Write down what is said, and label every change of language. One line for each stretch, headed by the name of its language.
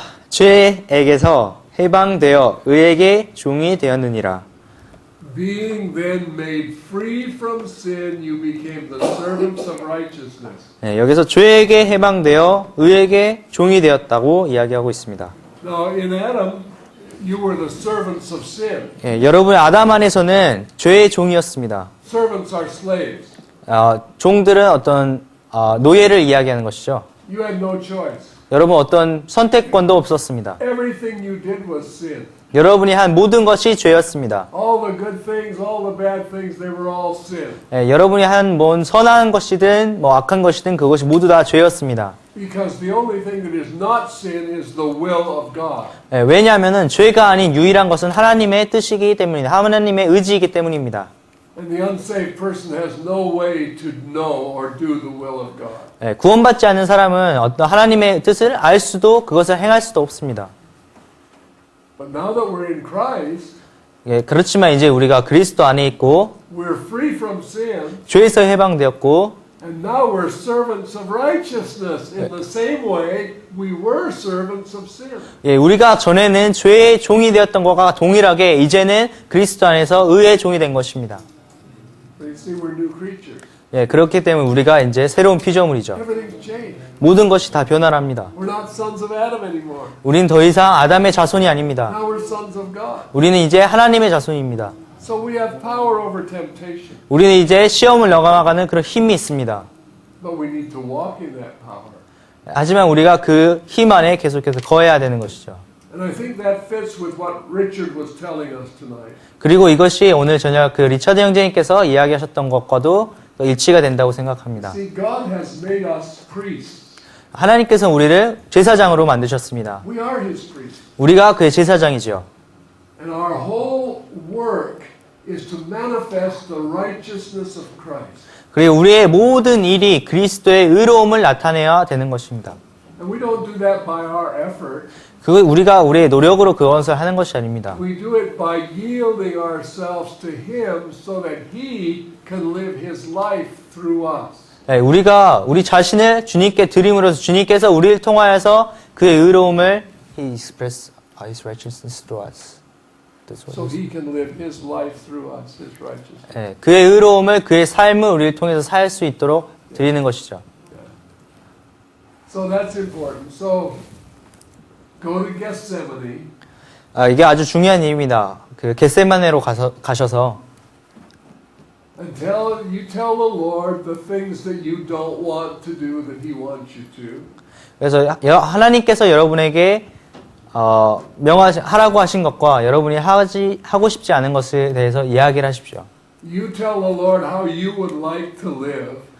Korean: 죄에게서 해방되어 의에게 종이 되었느니라.
English: Being then made free from sin, you became the servants of righteousness.
Korean: 네, 여기서 죄에게 해방되어 의에게 종이 되었다고 이야기하고 있습니다.
English: Now, in Adam, you were the servants of sin.
Korean: 예, 여러분의 아담 안에서는 죄의 종이었습니다.
English: Servants are slaves.
Korean: 종들은 어떤 노예를 이야기하는 것이죠.
English: You had no choice.
Korean: 여러분 어떤 선택권도 없었습니다.
English: Everything you did was sin.
Korean: 여러분이 한 모든 것이 죄였습니다.
English: All the good things, all the bad things, they were all sin.
Korean: 예, 여러분이 한 뭔 선한 것이든 뭐 악한 것이든 그것이 모두 다 죄였습니다.
English: Because the only thing that is not sin is the will of God.
Korean: 예, 왜냐하면은 죄가 아닌 유일한 것은 하나님의 뜻이기 때문입니다. 하나님의 의지이기 때문입니다.
English: And the unsaved person has no way to know or do the will of God.
Korean: 예, 구원받지 않는 사람은 어떤 하나님의 뜻을 알 수도 그것을 행할 수도 없습니다.
English: But now that we're in Christ,
Korean: 예, 그렇지만 이제 우리가 그리스도 안에 있고
English: we're free from sin,
Korean: 죄에서 해방되었고
English: and now we're servants of righteousness in the same way we were servants of sin.
Korean: 예, 우리가 전에는 죄의 종이 되었던 것과 동일하게 이제는 그리스도 안에서 의의 종이 된 것입니다.
English: You see, we're new creatures.
Korean: 예, 그렇기 때문에 우리가 이제 새로운 피조물이죠.
English: Everything's changed.
Korean: 모든 것이 다 변화랍니다.
English: We're not sons of Adam anymore.
Korean: 우리는 더 이상 아담의 자손이 아닙니다.
English: Now we're sons of God.
Korean: 우리는 이제 하나님의 자손입니다.
English: So we have power over temptation.
Korean: 우리는 이제 시험을 넘어가는 그런 힘이 있습니다.
English: But we need to walk in that power.
Korean: 하지만 우리가 그 힘 안에 계속해서 거해야 되는 것이죠.
English: And I think that fits with what Richard was telling us tonight.
Korean: 그리고 이것이 오늘 저녁 그 리처드 형제님께서 이야기하셨던 것과도 일치가 된다고 생각합니다.
English: See, God has made us priests.
Korean: 하나님께서 우리를 제사장으로 만드셨습니다.
English: We are His priests.
Korean: 우리가 그의 제사장이죠.
English: And our whole work is to manifest the righteousness of Christ.
Korean: 그리고 우리의 모든 일이 그리스도의 의로움을 나타내야 되는 것입니다.
English: And we don't do that by our effort.
Korean: 우리가 우리의 노력으로 그것을 하는 것이 아닙니다.
English: We do it by yielding ourselves to Him so that He can live His life through us.
Korean: 네, 우리가 우리 자신을 주님께 드림으로써 주님께서 우리를 통하여서 그의 의로움을
English: He expressed His righteousness through us. So He can live His life through us, His righteousness.
Korean: 네, 그의 의로움을 그의 삶을 우리를 통해서 살 수 있도록 드리는 것이죠.
English: So that's important. So go to Gethsemane.
Korean: 이게 아주 중요한 일입니다. 그 겟세마네로 가셔서
English: And you tell the Lord the things that you don't want to do that He wants you to.
Korean: 그래서 하나님께서 여러분에게 하라고 하신 것과 여러분이 하고 싶지 않은 것에 대해서 이야기를 하십시오.
English: You tell the Lord how you would like to live.